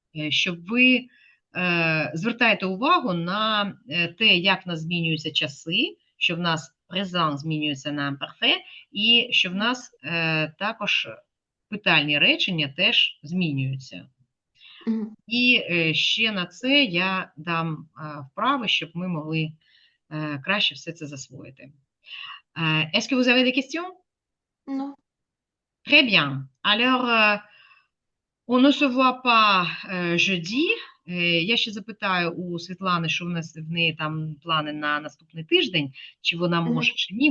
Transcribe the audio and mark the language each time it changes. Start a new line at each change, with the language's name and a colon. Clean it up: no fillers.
Ukrainian: Щоб ви звертаєте увагу на те, як в нас змінюються часи, що в нас презент змінюється на imparfait, і що в нас також питальні речення теж змінюються. Mhm. І ще на це я дам вправи, щоб ми могли краще все це засвоїти.
French: Est-ce que vous avez des questions? Non. Très bien. Alors, on ne se voit pas jeudi.
Ukrainian: Я ще запитаю у Світлани, що в неї там плани на наступний тиждень, чи вона може, чи ні.